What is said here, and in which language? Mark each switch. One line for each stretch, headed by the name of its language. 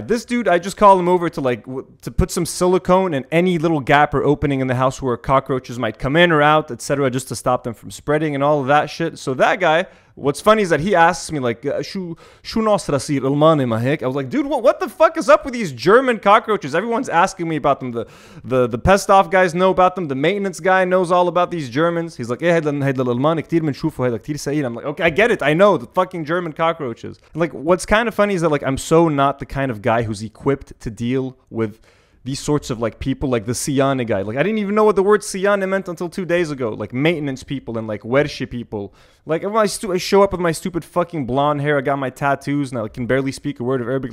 English: This dude, I just call him over to to put some silicone in any little gap or opening in the house where cockroaches might come in or out, etc., just to stop them from spreading and all of that shit. So that guy, what's funny is that he asks me like,
Arabic: "Shu nas rasir Almani mahek?"
English: I was like, dude, what the fuck is up with these German cockroaches? Everyone's asking me about them. The Pest Off guys know about them. The maintenance guy knows all about these Germans. He's like,
Arabic: "Eh, هيدا الألماني كتير بنشوفه هيدا كتير سئيل."
English: I'm like, okay, I get it. I know the fucking German cockroaches. And like, what's kind of funny is that like I'm so not the kind of guy who's equipped to deal with these sorts of like people, like the Siyane guy. Like, I didn't even know what the word Siyane meant until 2 days ago. Like maintenance people and like verge people. Like, when I show up with my stupid fucking blonde hair, I got my tattoos and I can barely speak a word of Arabic.